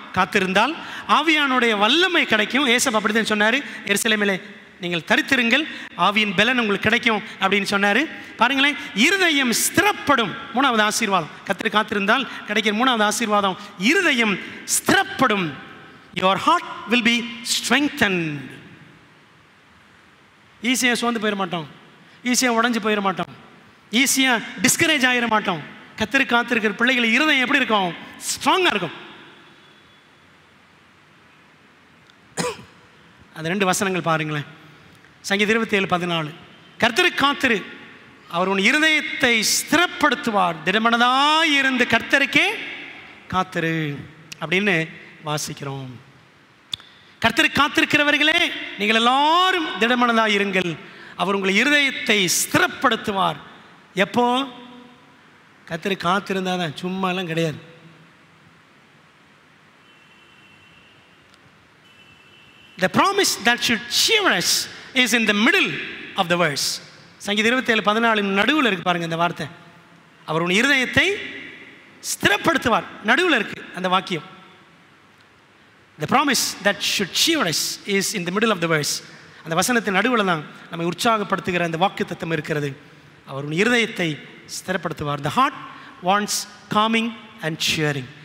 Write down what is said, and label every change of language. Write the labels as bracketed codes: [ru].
[ta] காத்திருந்தால் ஆவியானுடைய வல்லமை கிடைக்கும். ஏசப் அப்படிதான் சொன்னார், எருசலேமிலே நீங்கள் தரித்திருங்கள், ஆவியின் பலன் உங்களுக்கு கிடைக்கும் அப்படின்னு சொன்னார். பாருங்களேன், இருதயம் ஸ்திரப்படும். 3வது ஆசீர்வாதம், கர்த்தரை காத்திருந்தால் கிடைக்கிற 3வது ஆசீர்வாதம், இருதயம் ஸ்திரப்படும். [en] your heart will be strengthened. [ta] ஈஸியாக சோர்ந்து போயிட மாட்டோம், ஈஸியாக உடஞ்சி போயிட மாட்டோம், ஈஸியாக டிஸ்கரேஜ் ஆகிட மாட்டோம். கர்த்தரை காத்திருக்கிற பிள்ளைகள் இருதயம் எப்படி இருக்கும்? ஸ்ட்ராங்காக இருக்கும். அந்த 2 வசனங்கள் பாருங்களேன். சங்கீதம் 27:14, கர்த்தரை காத்திரு, அவர் உன் இருதயத்தை ஸ்திரப்படுத்துவார். திடமனதாய் இருந்து கர்த்தருக்கே காத்திரு. அப்படின்னு வாசிக்கிறோம். கர்த்தருக்கு காத்திருக்கிறவர்களே, நீங்கள் எல்லாரும் திடமனதாக இருங்கள், அவர் உங்கள் இருதயத்தை ஸ்திரப்படுத்துவார். எப்போ? கர்த்தருக்கு காத்திருந்தா தான், சும்மாலாம் கிடையாது. [en] The promise that should cheer us is in the middle of the verse. [ta] சங்கீதம் 27:14 நடுவில் இருக்கு பாருங்க இந்த வார்த்தை. அவர் உன் இருதயத்தை ஸ்திரப்படுத்துவார், நடுவில் இருக்கு அந்த வாக்கியம். [en] The promise that should cheer us is in the middle of the verse. [ta] அந்த வசனத்தின் நடுவில் தான் நம்மை உற்சாகப்படுத்துகிற அந்த வாக்குத்தத்தம் இருக்கிறது. அவர் உன் இருதயத்தை ஸ்திரப்படுத்துவார். [en] The heart wants calming and cheering.